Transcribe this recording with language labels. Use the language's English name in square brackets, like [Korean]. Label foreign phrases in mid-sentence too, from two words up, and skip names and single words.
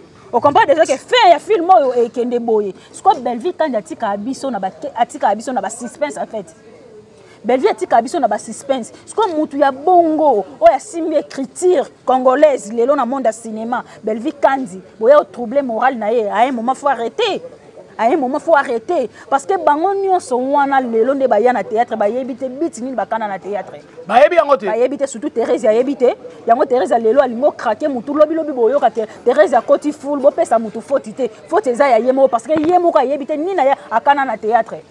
[Lingala] O [French] comprendre déjà que [Lingala] fin ya film oyo ekende boye. Siko Bellevue kandi atika biso na ba, atika biso na ba suspense [French] en fait. [Lingala] Bellevue atika biso na ba suspense. Siko mutu ya bongo oyo asimbi [French] écriture congolaise [Lingala] lelo na monde ya cinéma. Bellevue kandi boya o [French] troubler moral [Lingala] na ye. [French] À un moment faut arrêter. À un moment faut arrêter parce que [Lingala] bango nyonso wana lelo nde baya na théâtre bayebi te beat nini bakana na théâtre. Bayebi yango te. Bayebi te, surtout Thérèse ayebi te. Yango Thérèse lelo alingo craquer mutu lobi lobi boyoka te. Thérèse akoti full, bopesa mutu faute te. Faute eza ya ye moko [French] parce que [Lingala] ye moko ayebi te nini na ye akana na théâtre.